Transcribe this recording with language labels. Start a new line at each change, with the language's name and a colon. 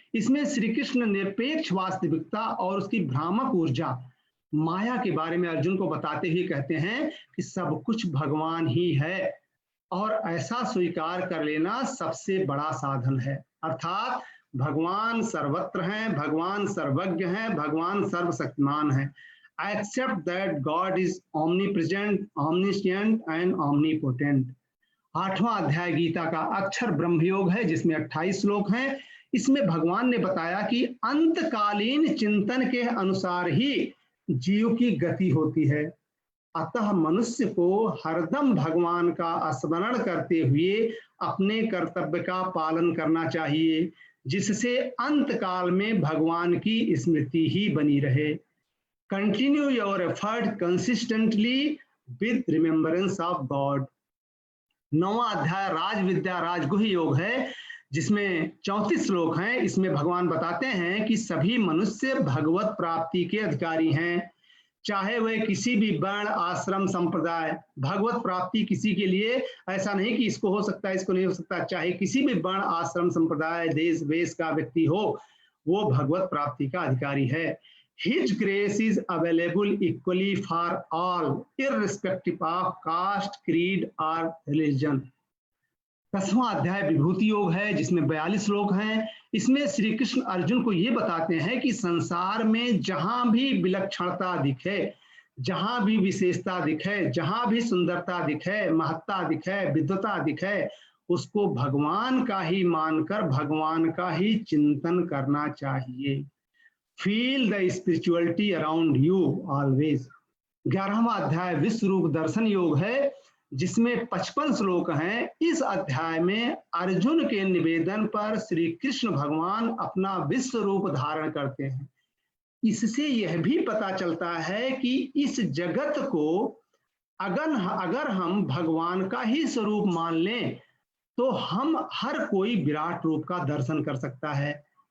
Hindi: इसमें श्री कृष्ण निरपेक्ष वास्तविकता और उसकी भ्रामक ऊर्जा माया के बारे में अर्जुन को बताते हुए कहते हैं कि सब कुछ भगवान ही है और ऐसा स्वीकार कर लेना सबसे बड़ा साधन है। अर्थात भगवान सर्वत्र हैं, भगवान सर्वज्ञ हैं, भगवान सर्वशक्तिमान हैं।
English: Accept that God is omnipresent, omniscient and omnipotent.
Hindi: 8वां अध्याय गीता का अक्षर ब्रह्म योग है, जिसमें 28 श्लोक हैं। इसमें भगवान ने बताया कि अंतकालीन चिंतन के अनुसार ही जीव की गति होती है। अतः मनुष्य को हरदम भगवान का स्मरण करते हुए अपने कर्तव्य का पालन करना चाहिए, जिससे अंतकाल में भगवान की स्मृति ही बनी रहे।
English: Continue your effort consistently with remembrance of God.
Hindi: 9वां अध्याय राज विद्या राजगुह योग है, जिसमें 34 श्लोक हैं। इसमें भगवान बताते हैं कि सभी मनुष्य भगवत प्राप्ति के अधिकारी हैं, चाहे वह किसी भी वर्ण आश्रम संप्रदाय। भगवत प्राप्ति किसी के लिए ऐसा नहीं कि इसको हो सकता है, इसको नहीं हो सकता। चाहे किसी भी वर्ण आश्रम संप्रदाय, देश वेश का व्यक्ति हो, वो भगवत प्राप्ति का अधिकारी है।
English: His grace is available equally for all, irrespective of caste, creed or religion.
Hindi: 10वां अध्याय विभूति योग है, जिसमें 42 श्लोक हैं। इसमें श्री कृष्ण अर्जुन को ये बताते हैं कि संसार में जहां भी विलक्षणता दिखे, जहां भी विशेषता दिखे, जहां भी सुंदरता दिखे, महत्ता दिखे, विद्वता दिखे, उसको भगवान का ही मानकर भगवान का ही चिंतन करना चाहिए।
English: Feel the spirituality around you always.
Hindi: 11वां अध्याय विश्व रूप दर्शन योग है, जिसमें 55 श्लोक हैं। इस अध्याय में अर्जुन के निवेदन पर श्री कृष्ण भगवान अपना विश्व रूप धारण करते हैं। इससे यह भी पता चलता है कि इस जगत को अगर हम भगवान का ही स्वरूप मान लें तो हम हर कोई विराट रूप का दर्शन कर सकता है।